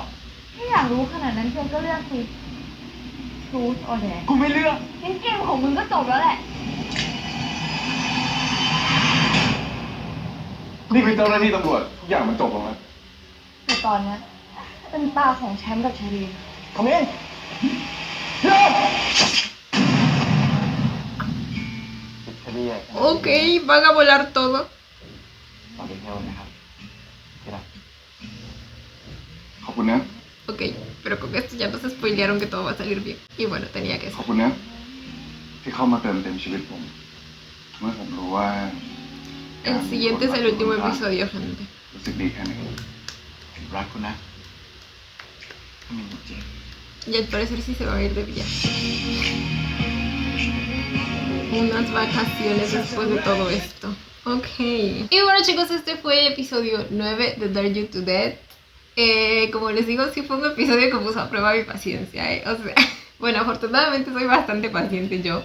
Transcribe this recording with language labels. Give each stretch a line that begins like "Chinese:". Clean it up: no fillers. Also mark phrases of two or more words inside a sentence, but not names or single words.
Thai: ถ้าอยากรู้ขนาดนั้นเธอก็เลือกสิทูตออแดง กูไม่เลือก งั้นเกมของมึงก็จบแล้วแหละ นี่คือเจ้าหน้าที่ตำรวจทุกอย่างมันจบลงแล้ว แต่ตอนนี้เป็นตาของแชมป์กับเชลีน ผมเอง
Spanish: Ok, van a volar todo.
Thai: ต่อไปเที่ยวนะครับที่รัก ขอบคุณนะ
Spanish: Ok, pero con esto ya nos spoilearon que todo va a salir bien. Y bueno, tenía que
Thai: ขอบ
Spanish: ser.
Thai: คุณนะที่เข้ามาเติมเต็มชีวิตผมเมื่อผมรู้ว่า
Spanish: El siguiente es el último episodio, gente.
Thai: รู้สึกดีแค่ไหน รักคุณนะถ้ามีจริง
Spanish: Y al parecer sí se va a ir de viaje. Unas vacaciones después de todo esto. Ok. Y bueno, chicos, este fue el episodio 9 de Dare You to Death. Como les digo, sí fue un episodio que puso a prueba mi paciencia, O sea, bueno, afortunadamente soy bastante paciente yo.